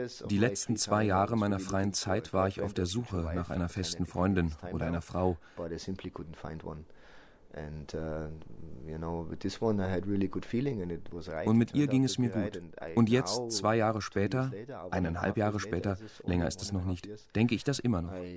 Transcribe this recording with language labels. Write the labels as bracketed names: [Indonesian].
[German] Die letzten 2 Jahre meiner freien Zeit war ich auf der Suche nach einer festen Freundin oder einer Frau. [English] But I simply couldn't find one. And you know, with this one I had really good feeling and it was right. [German] Und mit ihr ging es mir gut. Und jetzt, 2 Jahre später, 1,5 Jahre später, länger ist es noch nicht, denke ich das immer noch.